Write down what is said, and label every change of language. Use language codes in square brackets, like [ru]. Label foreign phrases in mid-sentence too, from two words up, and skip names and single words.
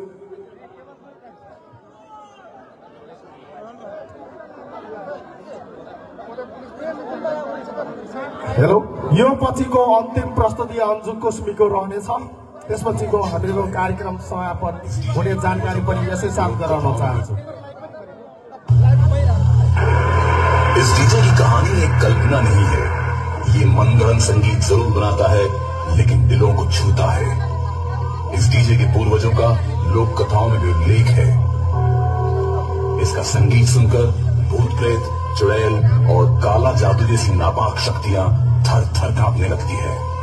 [ne] हेलो, यो पछिको अन्तिम प्रस्तुति अन्जु कुस्मीको रहनेछ। त्यसपछिको हामीहरूको कार्यक्रम समापन हुने जानकारी पनि यसै साथ गराउन चाहन्छु। [hi] इस डीजे की कहानी एक कल्पना नहीं है। ये मनगढ़ंत संगीत जरूर बनाता है, लेकिन दिलों को छूता है। इस डीजे के पूर्वजों का लोक कथाओं में भी उल्लेख है। इसका संगीत सुनकर भूत प्रेत, चुड़ैल और काला जादू जैसी नापाक शक्तियां थर थर कांपने लगती है।